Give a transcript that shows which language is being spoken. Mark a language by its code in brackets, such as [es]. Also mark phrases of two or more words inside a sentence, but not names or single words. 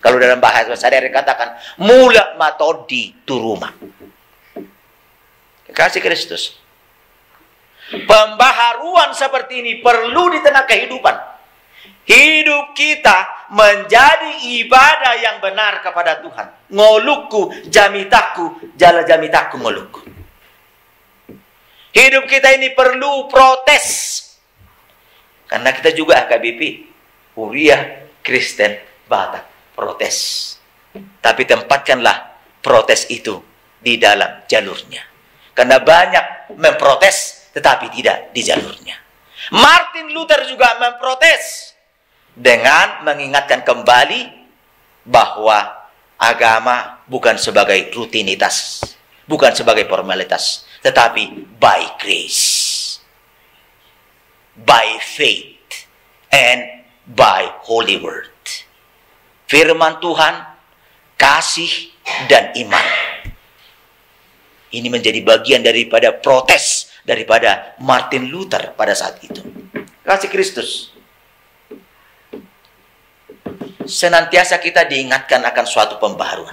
[id] Kalau dalam bahasa sadari katakan [bbc] mula matodi turuma. [id] Kekasih Kristus, pembaharuan seperti ini perlu di tengah kehidupan. Hidup kita menjadi ibadah yang benar kepada Tuhan. [bbc] Ngolukku, jamitaku, jala jamitaku ngolukku. [id] Hidup kita ini perlu protes. Karena kita juga HKBP, Uriah, Kristen, Batak, protes. Tapi tempatkanlah protes itu di dalam jalurnya. Karena banyak memprotes, tetapi tidak di jalurnya. Martin Luther juga memprotes dengan mengingatkan kembali bahwa agama bukan sebagai rutinitas, bukan sebagai formalitas, tetapi [en] by grace, by faith, and by holy word. [id] Firman Tuhan, kasih, dan iman. Ini menjadi bagian daripada protes daripada Martin Luther pada saat itu. Kasih Kristus. Senantiasa kita diingatkan akan suatu pembaharuan.